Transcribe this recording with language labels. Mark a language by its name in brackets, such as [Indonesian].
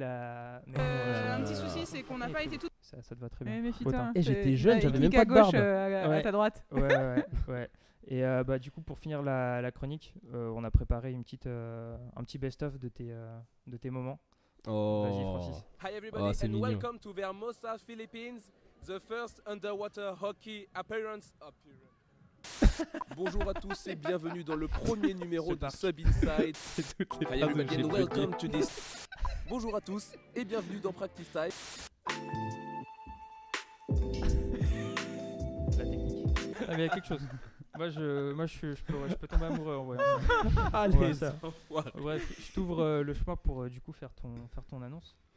[French] un petit souci, c'est qu'on n'a pas été tout. Ça te va très bien. Méfie-toi. Et j'étais jeune, j'avais même pas de gauche, barbe. à ta droite. Ouais. Et bah du coup pour finir la chronique, on a préparé un petit best-of de tes moments. Vas-y Francis. [English] Hi everybody and welcome to Vermosa, Philippines, the first underwater hockey appearance. [French] Bonjour à tous et bienvenue dans le premier numéro de Sub Inside. [English] Hi everybody and welcome to this. [French] Bonjour à tous et bienvenue dans Practice Time. La technique. Ah mais il y a quelque chose. Moi je peux tomber amoureux en voyant ça. Allez, ça. Bref, je t'ouvre le chemin pour du coup faire ton annonce.